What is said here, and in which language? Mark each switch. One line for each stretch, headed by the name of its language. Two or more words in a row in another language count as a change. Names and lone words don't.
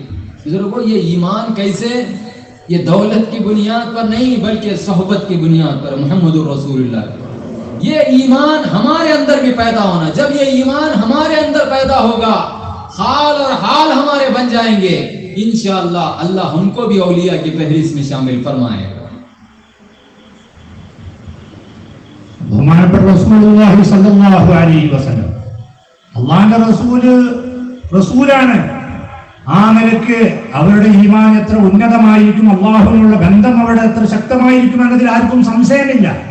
Urdu: بزرگوں یہ ایمان کیسے، یہ دولت کی بنیاد پر نہیں بلکہ صحبت کی بنیاد پر، محمد رسول اللہ۔ یہ ایمان ہمارے اندر بھی پیدا ہونا، جب یہ ایمان ہمارے اندر پیدا ہوگا خال اور حال ہمارے بن جائیں گے، انشاءاللہ اللہ ہم کو بھی اولیاء کی فہرست میں شامل فرمائے گا۔
Malayalam: ബഹുമാനപ്പെട്ട
Arabic: رسول الله صلى الله عليه وسلم
Malayalam: അല്ലാഹുവിന്റെ റസൂലാണ്। ആ നിലയ്ക്ക് അവരുടെ ഈമാൻ എത്ര ഉന്നതമായിരിക്കും, അല്ലാഹുവിനുള്ള ബന്ധം അവിടെ എത്ര ശക്തമായിരിക്കും എന്നതിൽ ആർക്കും സംശയമില്ല।